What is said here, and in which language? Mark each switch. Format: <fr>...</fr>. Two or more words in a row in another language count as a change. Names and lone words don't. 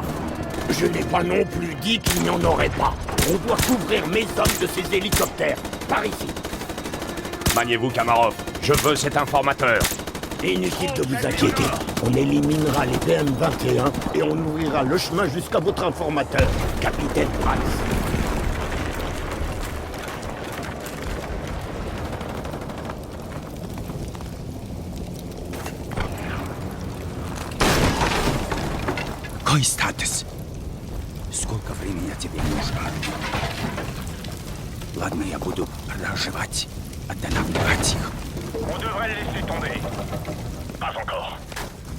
<fr>Je n'ai pas non plus dit qu'il n'y en aurait pas. On doit couvrir mes hommes de ces hélicoptères. Par ici. Maniez-vous, Kamarov. Je veux cet informateur. Inutile de vous inquiéter. On éliminera les BM-21 et on ouvrira le chemin jusqu'à votre informateur, capitaine Price.</fr> <ru>Какой статус? Сколько времени тебе нужно? Ладно, я буду продолжать. Отдана их.</ru> <fr>On devrait le laisser tomber. Pas encore.</fr>